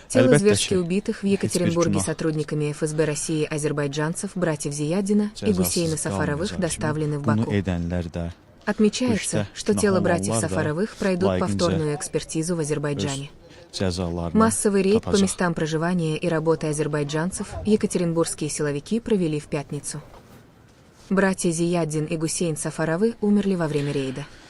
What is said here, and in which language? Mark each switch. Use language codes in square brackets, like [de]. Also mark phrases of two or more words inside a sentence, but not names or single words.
[ru] Тело [az] Əlbəttə [ru] зверски [az] ki, [ru] убитых в [az] heç bir [ru] Екатеринбурге [az] günah [ru] сотрудниками ФСБ России азербайджанцев, братьев Зияддина и Гусейна [az] cəzasız Сафаровых qalmayacaq [ru] доставлены в [az] kimi bunu Баку. edənlər də [ru] Отмечается, что [az] günah [ru] тело братьев [az] olanlar da [ru] Сафаровых пройдут [az] layiqincə [ru] повторную экспертизу в [az] öz Азербайджане. cəzalarını [ru] Массовый рейд по [az] tapacaq. [ru] местам проживания и работы азербайджанцев екатеринбургские силовики провели в пятницу. Братья Зияддин и Гусейн Сафаровы умерли во время рейда.